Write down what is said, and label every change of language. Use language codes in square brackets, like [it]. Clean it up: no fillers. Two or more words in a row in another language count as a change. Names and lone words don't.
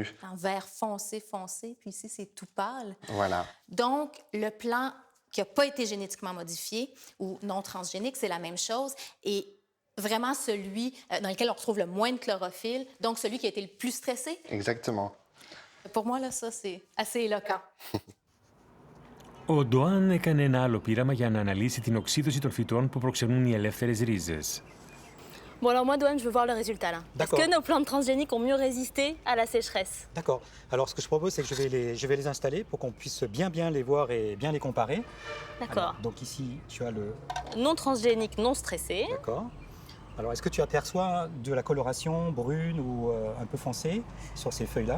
[fr] En vert foncé, puis ici, c'est tout pâle. Voilà. Donc, le plant qui n'a pas été génétiquement modifié ou non transgénique, c'est la même chose. Et vraiment celui dans lequel on retrouve le moins de chlorophylle, donc celui qui a été le plus stressé. Exactement. Pour moi, là, ça, c'est assez éloquent. [el] Ο Ντοάν έκανε ένα άλλο πείραμα για να αναλύσει την οξύδωση των φυτών που προξενούν οι ελεύθερες ρίζες. [fr] Bon, alors moi, Douane, je veux voir le résultat là. Est-ce D'accord. que nos plantes transgéniques ont mieux résisté à la sécheresse? D'accord. Alors, ce que je propose, c'est que je vais les installer pour qu'on puisse bien les voir et bien les comparer. D'accord. Alors, donc ici, tu as le... Non transgénique, non stressé. D'accord. Alors, est-ce que tu aperçois de la coloration brune ou un peu foncée sur ces feuilles-là?